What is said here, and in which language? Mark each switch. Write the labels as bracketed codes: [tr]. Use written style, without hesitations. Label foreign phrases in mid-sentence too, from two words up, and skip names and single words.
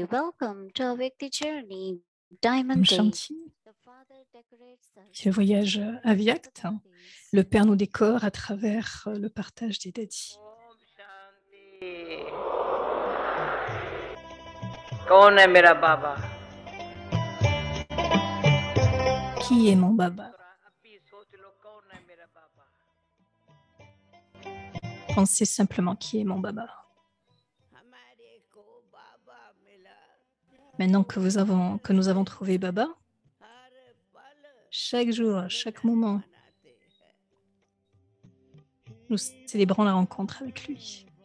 [en] Welcome to Avyakti Journey, [hi] Om [en] Diamond Day. [hi] Shanti. [en] The Father decorates us [fr] C'est le voyage [en] with Avyakt. devotees. [fr] Le Père nous décore à travers le partage des dadis. [hi] ओम शांति कौन है मेरा बाबा [fr] Qui est mon Baba? [hi] थोड़ा अभी सोच लो कौन है मेरा बाबा [fr] Pensez simplement qui est mon Baba. Maintenant que nous avons trouvé Baba, chaque jour, chaque moment, nous célébrons la rencontre avec lui.